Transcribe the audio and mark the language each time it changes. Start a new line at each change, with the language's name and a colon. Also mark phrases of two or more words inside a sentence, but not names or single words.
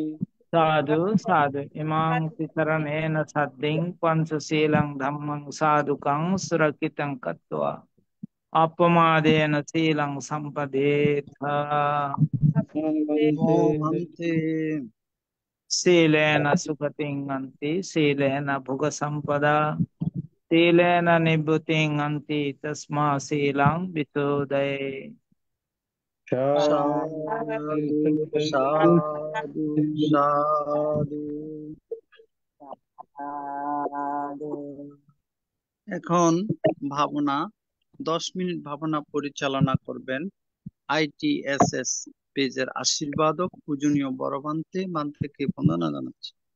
Pali: Sadhu sadhu imam tisaranena saddhiṃ pañcaṣīlaṃ dhammaṃ sadhukaṃ surakitam kattva appamādena sīlaṃ sampadetha. Bhante. Sīlena sukatiṃ anti sīlena bhuga sampada sīlena nibbutiṃ anti tasmā sīlaṃ visudhaye.
Bangla: সাধু সাধু সাধু। এখন ভাবনা 10 মিনিট ভাবনা পরিচালনা করবেন ITSS পেজের আশীর্বাদক পূজনীয় বড়বান্তে বান্তেকে বন্দনা জানাচ্ছি।